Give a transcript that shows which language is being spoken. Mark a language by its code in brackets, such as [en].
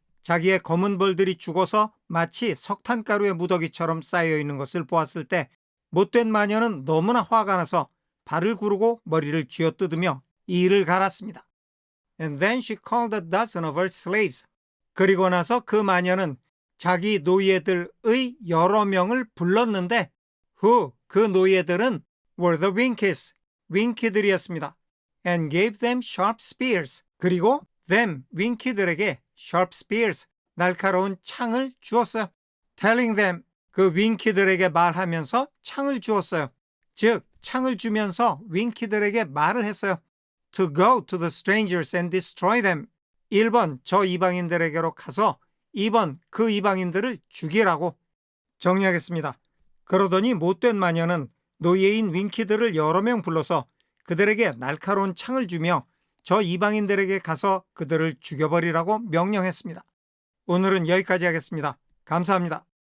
[ko] 자기의 검은 벌들이 죽어서 마치 석탄가루의 무더기처럼 쌓여있는 것을 보았을 때 못된 마녀는 너무나 화가 나서 발을 구르고 머리를 쥐어뜯으며 이를 갈았습니다. [en] And then she called a dozen of her slaves. [ko] 그리고 나서 그 마녀는 자기 노예들의 여러 명을 불렀는데 who, 그 노예들은 [en] were the winkies, [ko] 윙키들이었습니다. [en] And gave them sharp spears. [ko] 그리고 them, 윙키들에게 [en] sharp spears, [ko] 날카로운 창을 주었어요. [en] telling them, [ko] 그 윙키들에게 말하면서 창을 주었어요. 즉, 창을 주면서 윙키들에게 말을 했어요. [en] To go to the strangers and destroy them. [ko] 1번, 저 이방인들에게로 가서 2번, 그 이방인들을 죽이라고. 정리하겠습니다. 그러더니 못된 마녀는 노예인 윙키들을 여러 명 불러서 그들에게 날카로운 창을 주며 저 이방인들에게 가서 그들을 죽여버리라고 명령했습니다. 오늘은 여기까지 하겠습니다. 감사합니다.